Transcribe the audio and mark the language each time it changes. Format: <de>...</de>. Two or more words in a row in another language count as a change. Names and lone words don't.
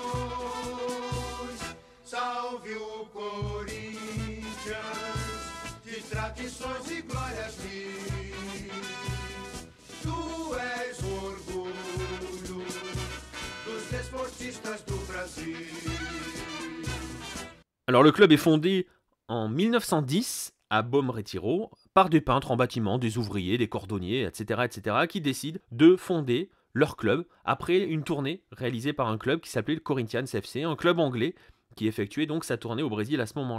<pt>Salve o Corinthians, de tradições e glórias mil. Tu és o orgulho dos desportistas do Brasil.</pt> <fr>Alors le club est fondé en 1910 à Bom Retiro par des peintres en bâtiment, des ouvriers, des cordonniers, etc., qui décident de fonder leur club après une tournée réalisée par un club qui s'appelait le Corinthians FC, un club anglais qui effectuait donc sa tournée au Brésil à ce moment-là.</fr>